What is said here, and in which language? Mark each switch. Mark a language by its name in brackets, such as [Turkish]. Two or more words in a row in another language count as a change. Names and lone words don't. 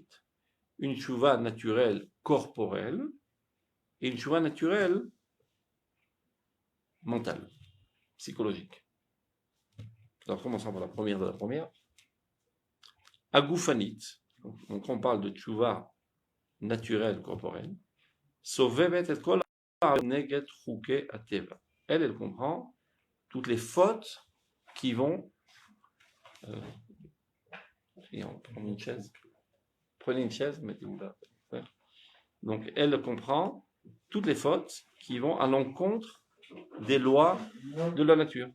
[French] Une Teshuvah naturelle corporelle et une Teshuvah naturelle mentale, psychologique. Alors commençons par la première de la première. Agufanit, donc on parle de Teshuvah naturelle corporelle. [Hebrew] סובבת את כל נגד חוקי הטבע. [French] Elle comprend toutes les fautes qui vont. Prenez une chaise. Prenez une chaise, mettez-vous là. Donc, elle comprend toutes les fautes qui vont à l'encontre des lois de la nature.